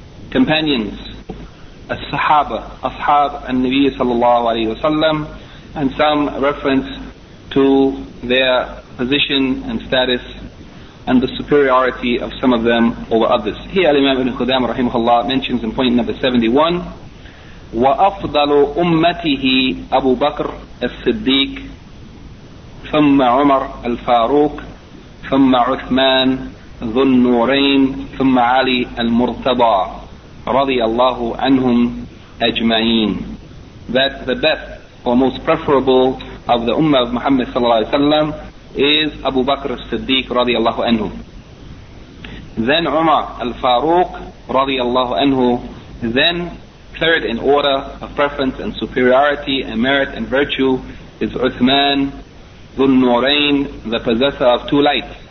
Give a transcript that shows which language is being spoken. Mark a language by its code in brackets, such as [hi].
[en] companions, as-sahaba, ashab al-Nabi sallallahu alayhi wa sallam, and some reference to their position and status and the superiority of some of them over others. Here Al-Imam Ibn Qudamah rahimahullah mentions in point number 71 [ar] وأفضل أمته أبو بكر الصديق، ثم عمر الفاروق، ثم عثمان ذو النورين، ثم علي المرتضى رضي الله عنهم أجمعين. [en] That the best or most preferable of the Ummah of Muhammad صلى الله عليه وسلم is Abu Bakr al-Siddiq رضي الله عنه. Then Umar al-Faruq رضي الله عنه. Then third in order of preference and superiority and merit and virtue is Uthman ذو النورين, the possessor of two lights.